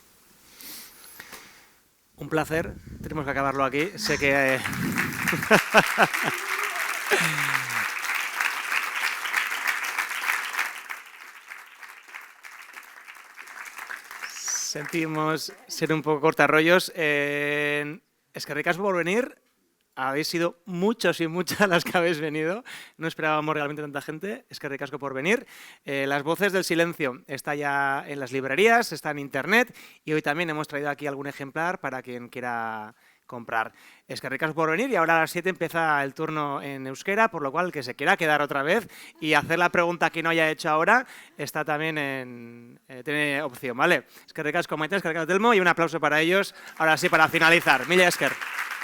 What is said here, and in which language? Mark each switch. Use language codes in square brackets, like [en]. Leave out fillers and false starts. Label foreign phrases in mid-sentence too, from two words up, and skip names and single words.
[es] Un placer, tenemos que acabarlo aquí. Sé que... Sentimos ser un poco cortarrollos. [eu] Eskerrik asko [es] por venir. Habéis sido muchos y muchas las que habéis venido. No esperábamos realmente tanta gente. [eu] Eskerrik asko [es] por venir. Las voces del silencio está ya en las librerías, está en internet y hoy también hemos traído aquí algún ejemplar para quien quiera comprar. [eu] Eskerrik asko [es] por venir y ahora a las 7 empieza el turno en euskera, por lo cual el que se quiera quedar otra vez y hacer la pregunta que no haya hecho ahora está también tiene opción, ¿vale? [eu] Eskerrik asko [es] Maite, [eu] eskerrik asko [es] Telmo y un aplauso para ellos. Ahora sí, para finalizar. [eu] Mila esker.